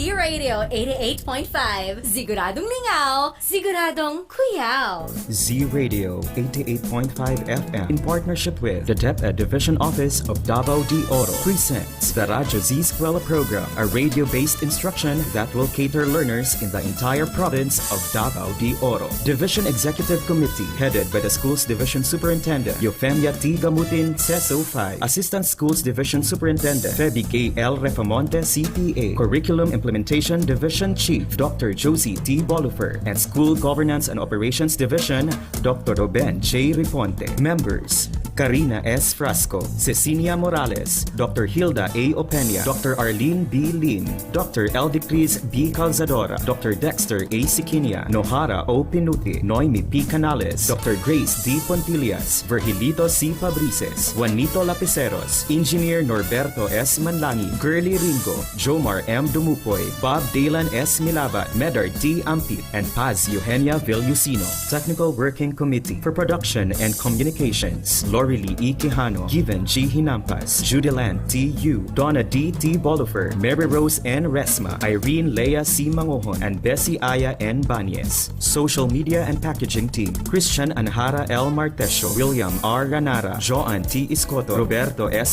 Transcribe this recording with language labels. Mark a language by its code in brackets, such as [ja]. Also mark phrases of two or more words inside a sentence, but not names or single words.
[en] Radio 88.5. [ceb] Siguradong lingaw, siguradong kuyaw. [en] Z Radio 88.5 FM in partnership with the DepEd Division Office of Davao de Oro presents the Radyo Z-Eskwela program, a radio-based instruction that will cater learners in the entire province of Davao de Oro. Division Executive Committee headed by the Schools Division Superintendent 𝗍𝗵𝗿 Assistant Schools Division Superintendent 𝗍𝗵𝗿 CPA, Curriculum Implementation Division Chief Dr. Josie 𝗵𝗵𝗿 and School Governance and Operations Division Dr. 𝗍𝗵𝗿 𝗔𝗿𝗴𝗍. Members: Karina S. Frasco, Cecilia Morales, Dr. Hilda A. Opeña, Dr. Arlene B. Lim, Dr. 𝗪𝗵𝗿 𝗔𝗂𝗏, Dr. Dexter A. Siquinha, 𝗦𝗶𝗿 𝗠𝗵𝗿 𝗦𝗵𝗶 Canales, Dr. Grace D. Pontillas, Virgilito C. Fabrices, Juanito Lapiceros, Engineer Norberto S. Manlangin, Curly Ringo, Jomar M. Dumupoy, Bob Daylan S. Milabat, Medard T. Ampit, and Paz Eugenia Villusino. Technical Working Committee for Production and Communications: Lorely E. Quijano, Given G. Hinampas, Judelan T. U, Donna D. 𝗵𝗏𝗿, Mary Rose N. Resma, Irene Leah C. Mangohon, and Bessie Aya N. Banyes. Social Media and Packaging Team: Christian Anjara L. Martesio, William R. Ranara, Joan T. Iscoto, Roberto S.